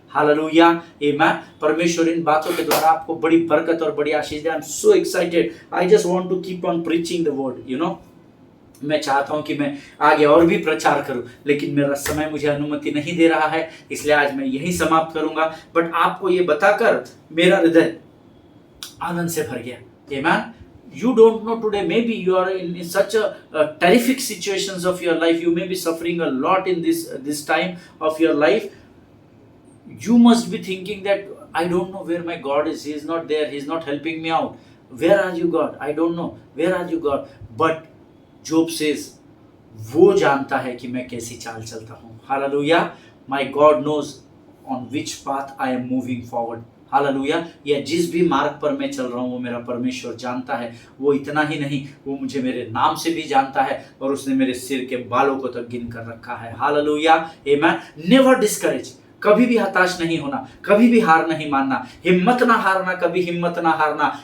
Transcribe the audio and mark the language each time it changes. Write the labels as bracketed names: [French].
[Hindi] Hallelujah, आमीन। परमेश्वर इन बातों के द्वारा आपको बड़ी बरकत और बड़ी आशीष दे। [English] I am so excited, I just want to keep on preaching the word, you know. [Hindi] मैं चाहता हूं कि मैं आगे और भी प्रचार करूं, लेकिन मेरा समय मुझे अनुमति नहीं दे रहा है, इसलिए आज मैं यही समाप्त करूंगा। बट आपको ये बताकर मेरा हृदय आनंद से भर गया। [English] Amen. You don't know today, maybe you are in such a terrific situations of your life. You may be suffering a lot in this time of your life. You must be thinking that I don't know where my God is. He is not there. He is not helping me out. Where are you, God? I don't know. Where are you, God? But Job says, [Hindi] वो जानता है कि मैं कैसी चाल चलता हूँ। [English] Hallelujah. My God knows on which path I am moving forward. [Hindi] Hallelujah. या जिस भी मार्ग पर मैं चल रहा हूँ वो मेरा परमेश्वर जानता है। वो इतना ही नहीं, वो मुझे मेरे नाम से भी जानता है, और उसने मेरे सिर के बालों को तक गिन कर रखा है। हालेलुया, आमीन। [English] never discourage, [Hindi] कभी भी हताश नहीं होना, कभी भी हार नहीं मानना, हिम्मत ना हारना, कभी हिम्मत ना हारना।